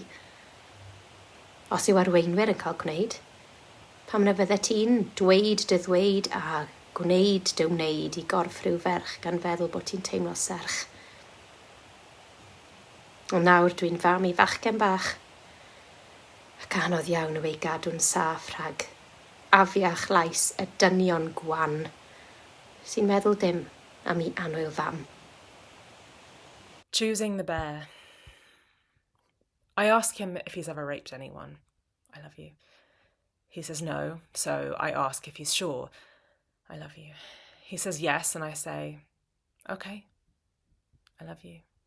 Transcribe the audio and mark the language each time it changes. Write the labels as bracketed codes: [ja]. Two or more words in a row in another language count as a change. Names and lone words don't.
[cy] Os yw arweinwyr yn cael gwneud, pam na fydde ti'n dweud dy ddweud a gwneud dy wneud I gorff rhyw ferch gan feddwl bod ti'n teimlo serch. Ond nawr dwi'n fam I fachgen bach, ac anodd iawn yw ei gadw'n saff rhag afiach lais y dynion gwan sy'n meddwl dim am I annwyl fam. [en] Choosing the bear. I ask him if he's ever raped anyone. I love you. He says no, so I ask if he's sure. I love you. He says yes, and I say, okay, I love you.